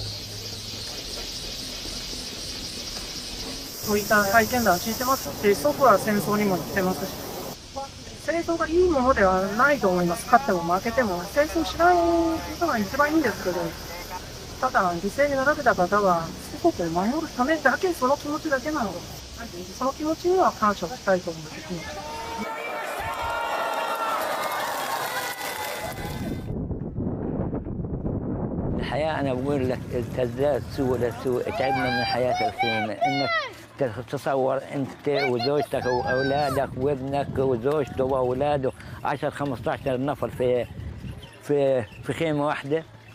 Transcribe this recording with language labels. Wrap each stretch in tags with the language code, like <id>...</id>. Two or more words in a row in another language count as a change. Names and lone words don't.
<ja>そういった体験談を聞いてますし、祖父は戦争にも行ってますし、戦争がいいものではないと思います。勝っても負けても戦争しないことが一番いいんですけど、ただ犠牲になられた方は祖国を守るためだけ、その気持ちだけなので、その気持ちには感謝したいと思います。</ja> <ar>الحياة أنا بقول لك تزداد سوء لسوء، تعبنا من الحياة الخشونة، إنك تصور أنت وزوجتك وأولادك وابنك وزوجته وأولاده 10-15 نفر في خيمة واحدة.</ar>